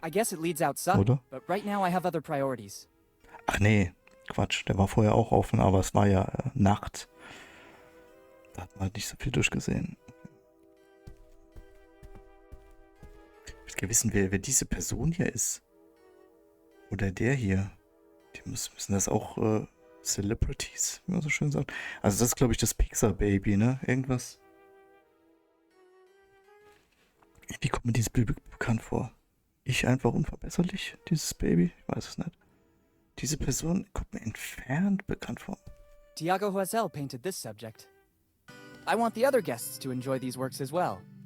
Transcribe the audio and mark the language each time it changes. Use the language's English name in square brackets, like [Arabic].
[English] I guess it leads outside, [German] Oder? [English] but right now I have other priorities. [German] Ach nee, Quatsch, der war vorher auch offen, aber es war ja Nacht. Da hat man halt nicht so viel durchgesehen. Ich will gerne wissen, wer diese Person hier ist. Oder der hier. Die müssen das auch Celebrities, wie man so schön sagt. Also das ist, glaube ich, das Pixar-Baby, ne? Irgendwas. Wie kommt mir dieses Baby bekannt vor? Ich einfach unverbesserlich, dieses Baby? Ich weiß es nicht. Diese Person kommt mir entfernt bekannt vor. [English] Tiago Huazel painted this subject. I want the other guests to enjoy these works as well.